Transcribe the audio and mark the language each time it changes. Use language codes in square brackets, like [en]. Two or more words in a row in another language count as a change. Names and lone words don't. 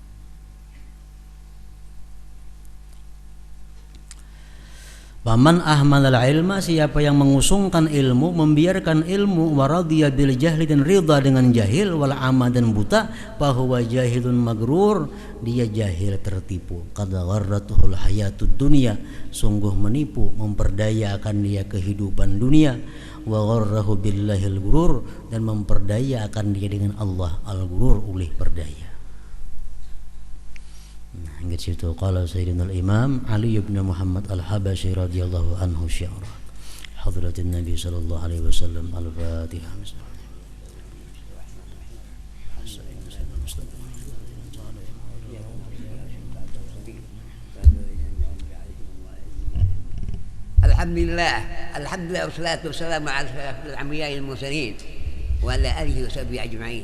[ar] فمن أهمل العلم, [id] siapa yang mengusungkan ilmu, membiarkan ilmu, [ar] ورضي بالجهل, [id] dan ridha dengan jahil, [ar] والعمى, [id] dan buta, bahwa [ar] جاهل مغرور, [id] dia jahil tertipu. [ar] قد غرته الحياة الدنيا, [id] sungguh menipu, memperdaya akan dia kehidupan dunia. [ar] وغره بالله الغرور, [id] dan memperdaya akan dia dengan [ar] الله الغرور, [id] ulih perdaya. Nah, ingat situ [ar] قال سيدنا الإمام علي بن محمد الحبشي رضي الله عنه شعرا حضرة النبي صلى الله عليه وسلم. الفاتحة. الحمد لله والصلاة والسلام على أشرف الأنبياء والمرسلين وعلى آله وصحبه أجمعين.